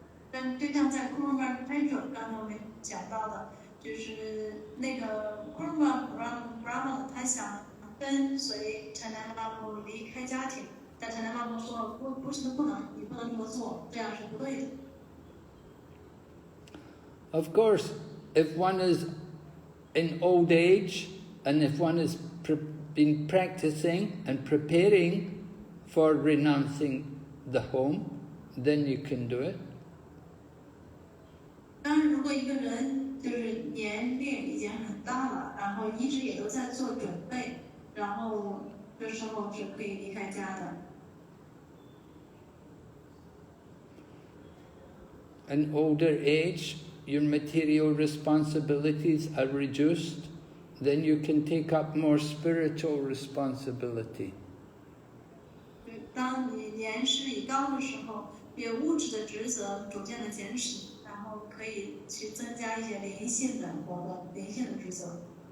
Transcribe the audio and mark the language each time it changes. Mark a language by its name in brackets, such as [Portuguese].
[Chinese] 但就像在 Kurma Kshetra 刚才我们讲到的，就是那个 Kurma Brahmana 他想跟随禅南巴布离开家庭。但禅南巴布说不是不能，你不能这么做，这样是不对的。 [English] Of course, if one is in old age and if one has been practicing and preparing for renouncing the home, then you can do it. [Chinese] 当然，如果一个人就是年龄已经很大了，然后一直也都在做准备，然后这时候是可以离开家的。 [English] An older age, your material responsibilities are reduced, then you can take up more spiritual responsibility. [Chinese] 当你年事已高的时候，你物质的职责逐渐的减少，然后可以去增加一些灵性的活动、灵性的职责。